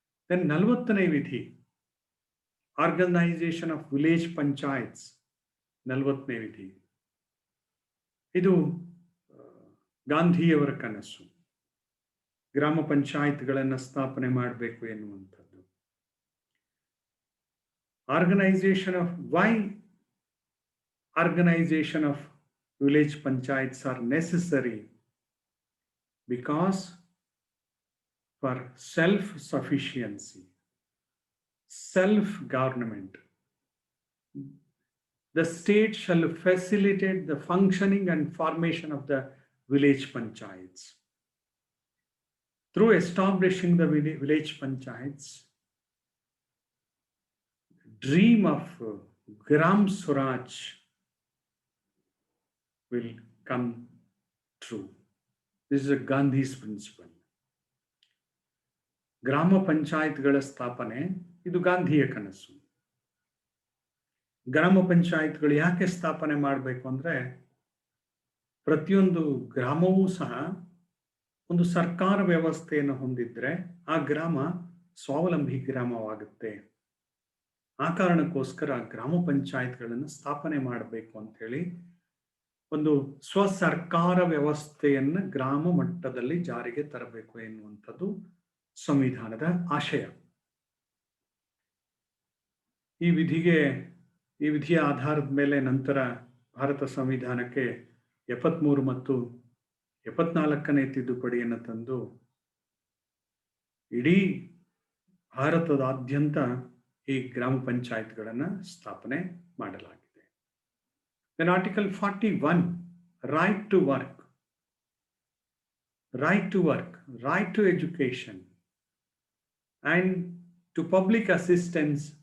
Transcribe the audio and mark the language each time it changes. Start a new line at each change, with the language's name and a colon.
English: then
Kannada: 40ನೇ ವಿಧಿ,
English: Organization of village panchayats.
Kannada: 40ನೇ ವಿಧಿ ಇದು ಗಾಂಧಿಯವರ ಕನಸು, ಗ್ರಾಮ ಪಂಚಾಯತ್ಗಳನ್ನು ಸ್ಥಾಪನೆ ಮಾಡಬೇಕು ಎನ್ನುವಂಥದ್ದು.
English: Organization of organization of village panchayats are necessary because for self-sufficiency, self-government, the state shall facilitate the functioning and formation of the village panchayats. Through establishing the village panchayats, dream of Gram Swaraj will come true. This is a Gandhi's principle.
Kannada: ಗ್ರಾಮ ಪಂಚಾಯತ್ಗಳ ಸ್ಥಾಪನೆ ಇದು ಗಾಂಧಿಯ ಕನಸು. ಗ್ರಾಮ ಪಂಚಾಯತ್ಗಳು ಯಾಕೆ ಸ್ಥಾಪನೆ ಮಾಡಬೇಕು ಅಂದ್ರೆ, ಪ್ರತಿಯೊಂದು ಗ್ರಾಮವೂ ಸಹ ಒಂದು ಸರ್ಕಾರ ವ್ಯವಸ್ಥೆಯನ್ನು ಹೊಂದಿದ್ರೆ ಆ ಗ್ರಾಮ ಸ್ವಾವಲಂಬಿ ಗ್ರಾಮವಾಗುತ್ತೆ. ಆ ಕಾರಣಕ್ಕೋಸ್ಕರ ಗ್ರಾಮ ಪಂಚಾಯತ್ಗಳನ್ನು ಸ್ಥಾಪನೆ ಮಾಡಬೇಕು ಅಂತ ಹೇಳಿ ಒಂದು ಸ್ವಸರ್ಕಾರ ವ್ಯವಸ್ಥೆಯನ್ನು ಗ್ರಾಮ ಮಟ್ಟದಲ್ಲಿ ಜಾರಿಗೆ ತರಬೇಕು ಎನ್ನುವಂಥದ್ದು ಸಂವಿಧಾನದ ಆಶಯ. ಈ ವಿಧಿಯ ಆಧಾರದ ಮೇಲೆ ನಂತರ ಭಾರತ ಸಂವಿಧಾನಕ್ಕೆ 73 ಮತ್ತು 74ನೇ ತಿದ್ದುಪಡಿಯನ್ನು ತಂದು ಇಡೀ ಭಾರತದಾದ್ಯಂತ ಈ ಗ್ರಾಮ ಪಂಚಾಯತ್ಗಳನ್ನು ಸ್ಥಾಪನೆ ಮಾಡಲಾಗಿದೆ.
English: Then Article 41, right to work, right to education, and to public assistance.